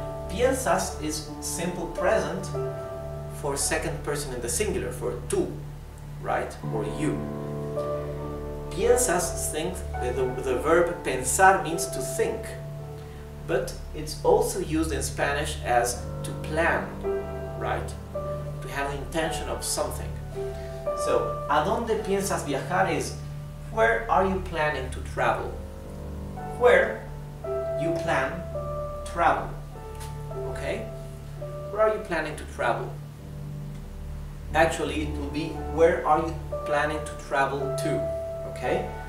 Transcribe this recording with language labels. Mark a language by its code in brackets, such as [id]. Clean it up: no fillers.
[en] Piensas is simple present for second person in the singular, for tú, right? Or you. Piensas, think, the verb pensar means to think, but it's also used in Spanish as to plan, right? To have an intention of something. [es] So, ¿a dónde piensas viajar? [en] Is where are you planning to travel? Where you plan travel. Okay? Where are you planning to travel? Actually, it will be where are you planning to travel to? Okay?